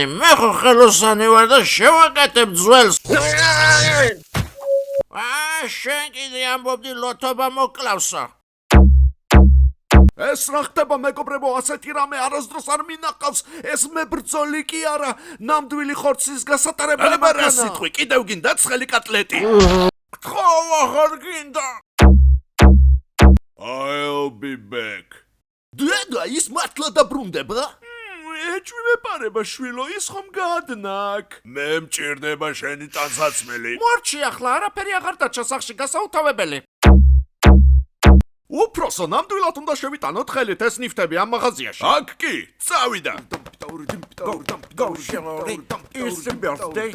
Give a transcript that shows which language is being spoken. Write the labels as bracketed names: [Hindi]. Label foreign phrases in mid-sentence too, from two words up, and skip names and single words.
[Georgian] მე ხო ხელოსანი ვარ და შევაკეთებ ძველს. შენ კიდე ამბობდი ლოთობა მოკლავსო. ეს რა ხდება მეგობრებო, ასეთი რამე არასდროს არ მინახავს. ეს მე ბრძოლი კი არა, ნამდვილი ხორცის გასატარებელი მანქანა. სიტყვი, კიდევ გინდა ცხელი კატლეტი. ხო, აღარ გინდა. [English] I'll be back. [Georgian] დედა ის მართლა დაბრუნდება? ეჭვი მეპარება შვილო, ის ხომ გადნაკ. მე მჭირდება შენი ტანსაცმელი. მორჩი ახლა არაფერი აღარ დაჩა სახში გასაუთავებელი. უფროსო, ნამდვილად უნდა შევიტანოთ ხელით ეს ნიფტები ამ მაღაზიაში. აქ კი, წავიდა. [English] Go, Shimori, it's your birthday.